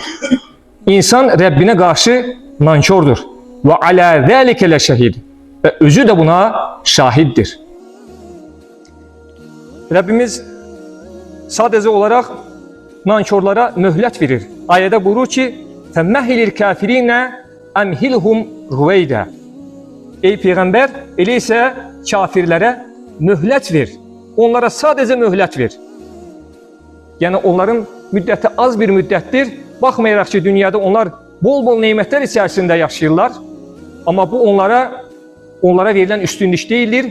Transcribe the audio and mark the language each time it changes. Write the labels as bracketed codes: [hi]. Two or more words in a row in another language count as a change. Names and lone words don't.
[az] İnsan Rəbbinə qarşı nankördür. [ar] وعلى ذلك لشهيد. [az] Və özü də buna şahiddir. Rəbbimiz sadəcə olaraq nankorlara möhlət verir. Ayədə buyurur ki, [ar] فَمَّهِلِ الْكَافِرِينَ أَمْهِلْهُمْ رُوَيْدَ [az] Ey Peyğəmbər, elə isə kafirlərə möhlət ver. Onlara sadəcə möhlət ver. Yəni onların müddəti az bir müddətdir. Baxmayaraq ki, dünyada onlar bol-bol nemətlər içərisində yaşayırlar. Amma bu onlara verilən üstünlük deyildir.